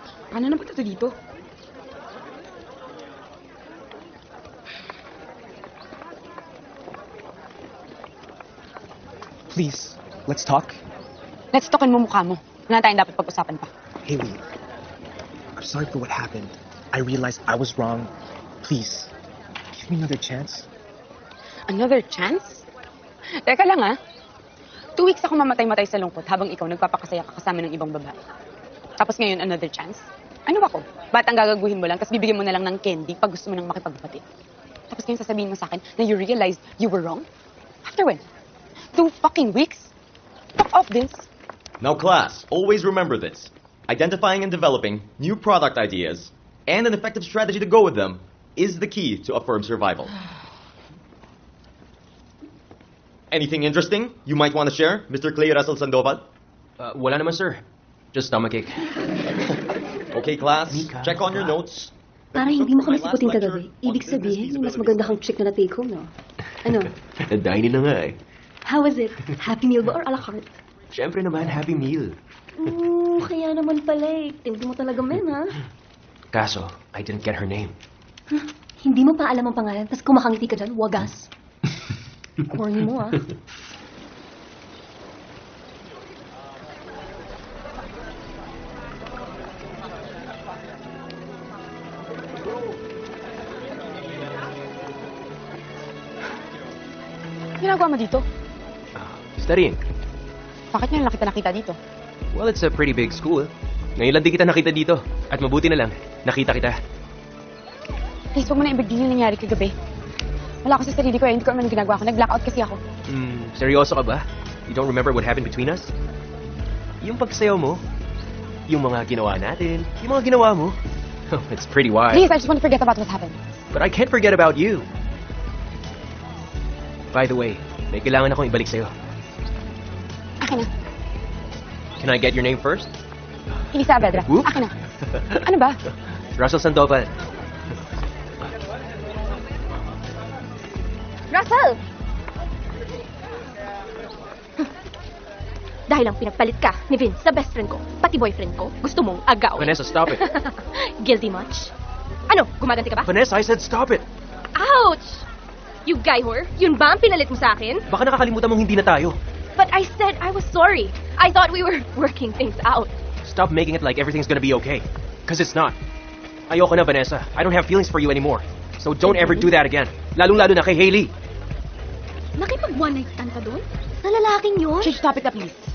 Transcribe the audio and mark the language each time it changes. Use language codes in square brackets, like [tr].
[tl] Paano naman ito dito? [en] Please, let's talk. [tl] Let's talkin mo mukha mo. Wala tayong dapat pag-usapan pa. [en] Haley, I'm sorry for what happened. I realized I was wrong. Please, give me another chance. Another chance? [tl] Teka lang ah. 2 weeks ako mamatay-matay sa lungkot habang ikaw nagpapakasaya ka kasama ng ibang babae. Tapos ngayon, [en] another chance? [tl] Ano ba ko? Ba't ang gagaguhin mo lang tapos bibigyan mo na lang ng candy pag gusto mo nang makipagbati? Tapos ngayon sasabihin mo sa akin na [en] you realized you were wrong? After when? 2 fucking weeks? Fuck off, Vince. Now, class, always remember this. Identifying and developing new product ideas and an effective strategy to go with them is the key to a firm's survival. Anything interesting you might want to share, Mr. Clay Russell Sandoval? [tl] Wala naman, sir. [en] Just stomachache. Okay, class, check on your notes. [tl] Para hindi mo kami siputin kagabi, ibig sabihin, may mas maganda kang chick na take home, no? Ano? Na-dine na nga eh. [en] How was it? Happy meal ba or a la carte? [tl] Siyempre naman, happy meal. Kaya naman pala eh. Timpi mo talaga, men, ha? [en] Kaso, I didn't get her name. [tl] Hindi mo pa alam ang pangalan, tapos kumakangiti ka dyan, wagas. Corny mo, ah. Ginagawa mo dito? [en] Studying. [tl] Bakit nga lang kita nakita dito? [en] Well, it's a pretty big school. [tl] Ngayon lang din kita nakita dito. At mabuti na lang, nakita kita. Please, huwag mo na ibigin yung nangyari kagabi. Wala ako sa sarili ko eh. Hindi ko naman ginagawa ko. Nag-blackout kasi ako. Seryoso ka ba? [en] You don't remember what happened between us? [tl] Yung pagsayaw mo, yung mga ginawa natin, yung mga ginawa mo. [en] It's pretty wild. Please, I just want to forget about what happened. But I can't forget about you. [tl] By the way, may kailangan akong ibalik sa'yo. Akin na. [en] Can I get your name first? Elisa Avedra. Whoop. [tl] Akin na. Ano ba? Russell Sandoval. Russell! Dahil lang pinagpalit ka ni Vince sa best friend ko, pati boyfriend ko, gusto mong agawin. [en] Vanessa, stop it. Guilty much? [tl] Ano, gumaganti ka ba? [en] Vanessa, I said stop it. Ouch! You guy whore, [tl] yun ba ang pinalit mo sa akin? Baka nakakalimutan mong hindi na tayo. [en] But I said I was sorry. I thought we were working things out. Stop making it like everything's gonna be okay. Because it's not. [tl] Ayoko na, Vanessa. [en] I don't have feelings for you anymore. So don't ever do that again. [tl] Lalong-lalo na kay Hailey. Nakipag one night stand ka doon? Sa lalaking yun? [en] Should stop it na, please.